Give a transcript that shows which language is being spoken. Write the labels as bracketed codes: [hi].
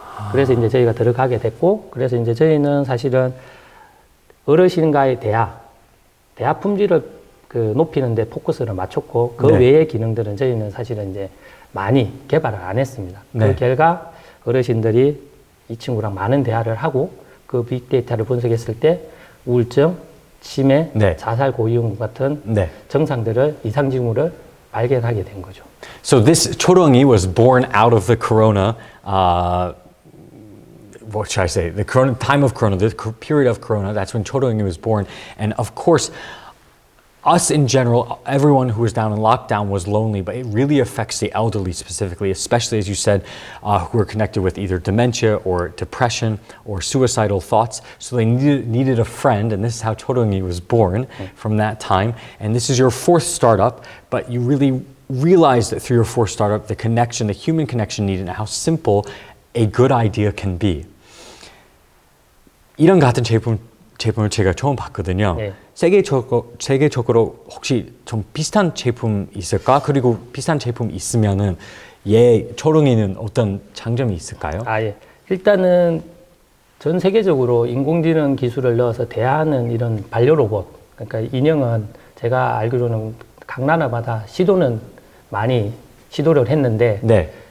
[ko] 그래서 이제 저희가 들어가게 됐고, 그래서 이제 저희는 사실은 어르신과의 대화 품질을 높이는데 포커스를 맞췄고, 그 외의 기능들은 저희는 사실은 이제 많이 개발을 안 했습니다. 그 결과 어르신들이 이 친구랑 많은 대화를 하고, 그 빅데이터를 분석했을 때 우울증, 치매, 자살 고위험 같은 증상들을, 이상 징후를 발견하게 된 거죠. [en] So this 초롱이 was born out of the corona what should I say, the time of Corona, the period of Corona, that's when Chodoingi was born. And of course, us in general, everyone who was down in lockdown was lonely, but it really affects the elderly specifically, especially as you said, who are connected with either dementia or depression or suicidal thoughts. So they needed a friend, and this is how Chodoingi was born from that time. And this is your fourth startup, but you really realized through your fourth startup the connection, the human connection needed, and how simple a good idea can be. [ko] 이런 같은 제품을 제가 처음 봤거든요. 네. 세계적으로 혹시 좀 비슷한 제품 있을까? 그리고 비슷한 제품 있으면은 초롱이는 어떤 장점이 있을까요? 예. 일단은 전 세계적으로 인공지능 기술을 넣어서 대하는 이런 반려 로봇, 그러니까 인형은 제가 알기로는 각 나라마다 많이 시도를 했는데 네.